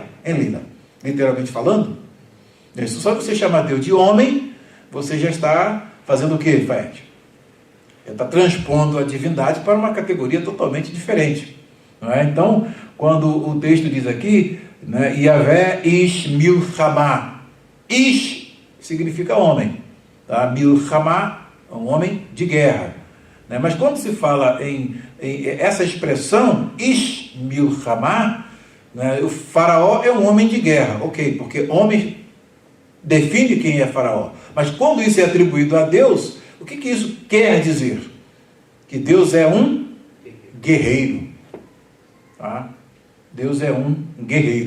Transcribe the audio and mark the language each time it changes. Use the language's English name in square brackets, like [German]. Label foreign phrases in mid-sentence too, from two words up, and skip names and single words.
[Portuguese] É literalmente falando? Isso, só você chamar Deus de homem, você já está fazendo o quê, Fred? Está transpondo a divindade para uma categoria totalmente diferente. Não é? Então, quando o texto diz aqui, né, Yahvé [Hebrew] איש מלחמה. [Portuguese] Ish significa homem. Tá? Milchama, um homem de guerra. Né? Mas quando se fala em essa expressão, [Hebrew] איש מלחמה, [Portuguese] né, o faraó é um homem de guerra. Ok, porque homem define quem é faraó. Mas quando isso é atribuído a Deus, o que isso quer dizer? Que Deus é um guerreiro. Tá? Deus é um guerreiro.